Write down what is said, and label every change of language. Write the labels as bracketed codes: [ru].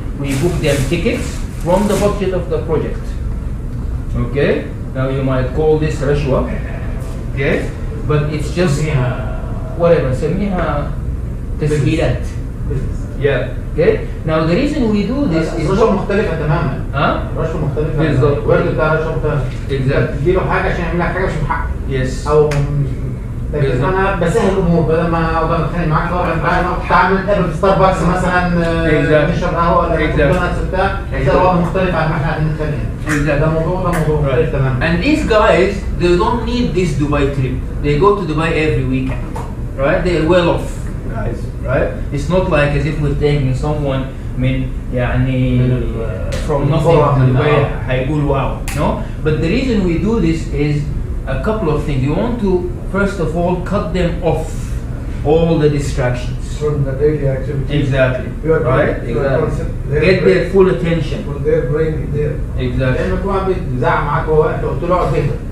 [en] We book them tickets from the budget of the project. Okay? Now you might call this rashwa, okay? But it's just whatever. [ar] سميها تسهيلات. [en] Yeah. Okay. Now the reason we do this is [ar] رشوة مختلفة تماما. رشوة مختلفة. بالظبط. الورد بتاع رشوة مختلفة. [en] Exactly. [ar] تديله حاجة عشان يعمل لك حاجة مش من حقك. [en] Yes. [ar] أو لكن أنا بسهل الأمور بدل ما أقعد أتخانق معاك تعمل نتقابل في ستاربكس مثلا نشرب قهوة ولا ماكدونالدز بتاع ده وضع مختلف عن ما احنا قاعدين نتخانق. ده موضوع مختلف تماما. [en] And these guys, they don't need this Dubai trip. They go to Dubai every weekend, right? They're well off, guys, right? It's not like as if we're taking someone [ar] من يعني [en] from nothing to Dubai [ar] هيقول [en] wow, no? But the reason we do this is a couple of things. You want to first of all cut them off all the distractions. From the daily activity. Exactly. Right? Exactly. Get their full attention. When their brain is there. Exactly. [ar] لأن كل واحد بيزعق معاك وهو واقف قلت له اقعد اهدى.